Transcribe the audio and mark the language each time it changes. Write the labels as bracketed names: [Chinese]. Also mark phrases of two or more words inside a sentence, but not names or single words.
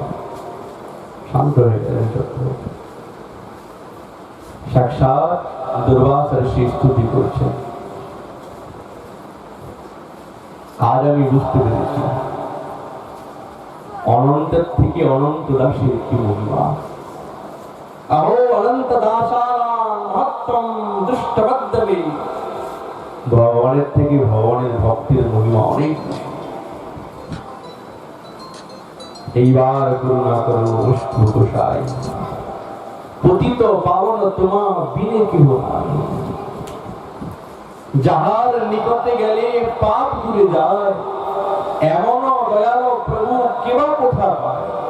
[Bangla] শান্ত হয়ে গেলেন চক্রবর্তী। সাক্ষাৎ দুর্বাসা ঋষি স্তুতি করছেন। আজ আমি বুঝতে পেরেছি অনন্তের থেকে অনন্ত দাসের কি মহিমা। [Sanskrit] अहो अनंत दासानां महत्त्वं दृष्टवद्दवे, [Bangla] ভগবানের থেকে ভগবানের ভক্তের মহিমা অনেক। এইবার করুণা করো অষ্টু গোসাই, পতিত পাবন তোমা বিনে কেহ নাই। যাহার নিকটে গেলে পাপ দূরে যায়, এমন দয়াল প্রভু কেবা কোথা পায়।